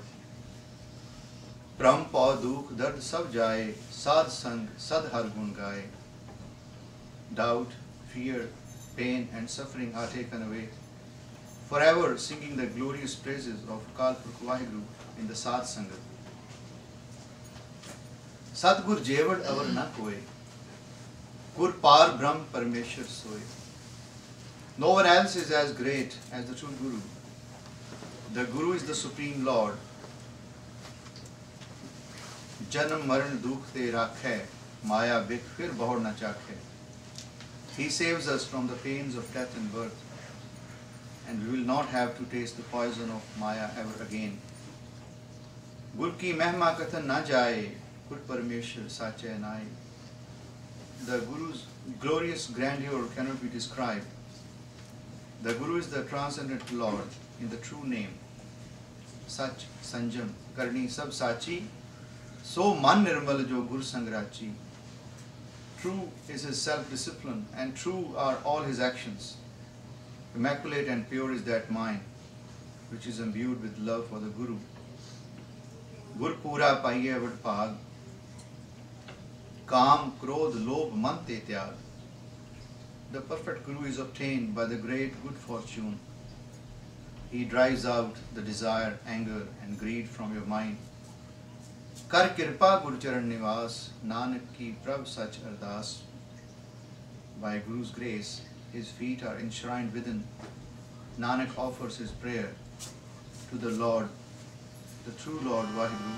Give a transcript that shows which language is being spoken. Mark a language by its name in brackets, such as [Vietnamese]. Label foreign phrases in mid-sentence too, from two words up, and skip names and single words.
[Punjabi] ਬ੍ਰਹਮ ਪਉ ਦੁਖ ਦਰਦ ਸਭ ਜਾਏ, ਸਦ ਸੰਗ ਸਦ ਹਰਿ ਗੁਣ ਗਾਏ. [English] Doubt, fear, pain and suffering are taken away, forever singing the glorious praises of Akal Purkh Vaheguru in the Sad Sangat. [Punjabi] ਸਦਗੁਰ ਜੇਵਡ ਅਵਰ ਨਾ ਕੋਏ, ਗੁਰ ਪਾਰ ਬ੍ਰਹਮ ਪਰਮੇਸ਼ਵਰ ਸੋਏ. [English] No one else is as great as the true Guru. The Guru is the Supreme Lord. [Punjabi] ਜਨਮ ਮਰਨ ਦੁਖ ਤੇ ਰਾਖੇ, ਮਾਇਆ ਬਿਖ ਫਿਰ ਬਹੁੜ ਨਾ ਚਾਖੇ. [English] He saves us from the pains of death and birth, and we will not have to taste the poison of Maya ever again. [Punjabi] ਗੁਰ ਕੀ ਮਹਿਮਾ ਕਥਨ ਨਾ ਜਾਏ, ਗੁਰ ਪਰਮੇਸ਼ਵਰ ਸਾਚੇ ਨਾਏ. [English] The Guru's glorious grandeur cannot be described. The Guru is the transcendent Lord in the true name. [Punjabi] ਸਚ, ਸੰਜਮ, ਕਰਣੀ, ਸਭ ਸਾਚੀ, ਸੋ ਮਨ ਨਿਰਮਲ ਜੋ ਗੁਰ ਸੰਗਰਾਚੀ. [English] True is his self-discipline and true are all his actions. Immaculate and pure is that mind which is imbued with love for the Guru. [Punjabi] ਗੁਰ ਪੂਰਾ ਪਾਈਐ ਵਡ ਭਾਗ, ਕਾਮ, ਕ੍ਰੋਧ, ਲੋਭ, ਮਨ ਤੇ ਤਿਆਗ. [English] The perfect Guru is obtained by the great good fortune. He drives out the desire, anger and greed from your mind. [Punjabi] ਕਰ ਕਿਰਪਾ ਗੁਰ ਚਰਣ ਨਿਵਾਸ, ਨਾਨਕ ਕੀ ਪ੍ਰਭ ਸਚ ਅਰਦਾਸ. [English] By Guru's grace, his feet are enshrined within. Nanak offers his prayer to the Lord, the true Lord Vaheguru.